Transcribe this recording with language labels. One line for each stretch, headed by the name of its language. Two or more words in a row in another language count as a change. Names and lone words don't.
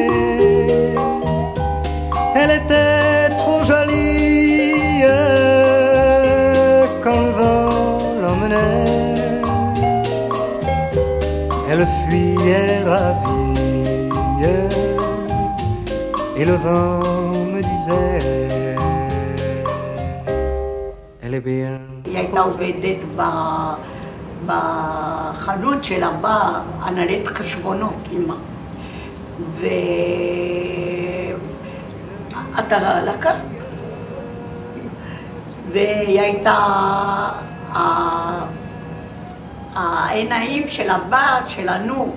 French: Elle était trop jolie quand le vent l'emmenait. Elle fuyait ravie et le vent me disait elle est bien.
Hebrew: היא הייתה עובדת בחנות של אבא, הנהלת חשבונות, אמא. ואתה לקה. והיא הייתה העיניים של הבת שלנו.